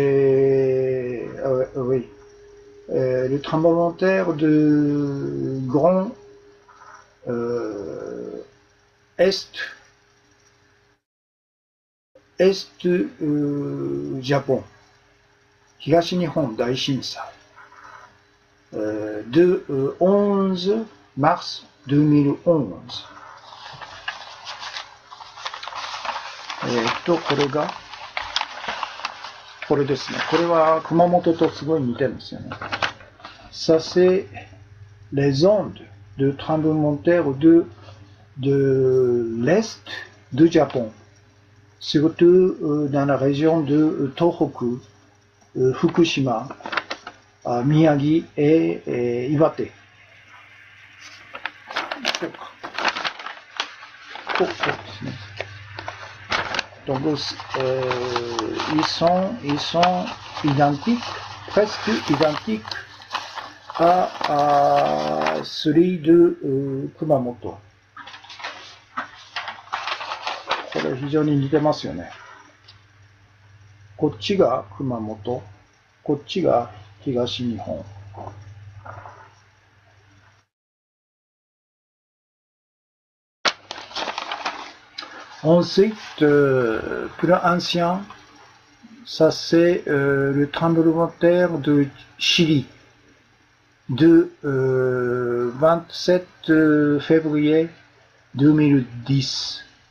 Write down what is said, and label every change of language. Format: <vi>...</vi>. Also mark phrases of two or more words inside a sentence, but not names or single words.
<fr>oui, le tremblement de terre de Grand Est Japon, Higashi Nihon Daishinsai, de 11 mars 2011.</fr> <ja>これがこれですね。これは熊本とすごい似てるんですよね。</ja> <fr>Ça c'est les ondes de tremblement de terre de l'est du Japon, surtout dans la région de Tohoku, Fukushima, Miyagi et Iwate. Donc ils sont identiques, presque identiques à celui de Kumamoto.</fr> <ja>これ非常に似てますよね。こっちが熊本、こっちが東日本。</ja> <fr>Ensuite, plus ancien, ça c'est le tremblement de terre de Chili de 27 février 2010.</fr>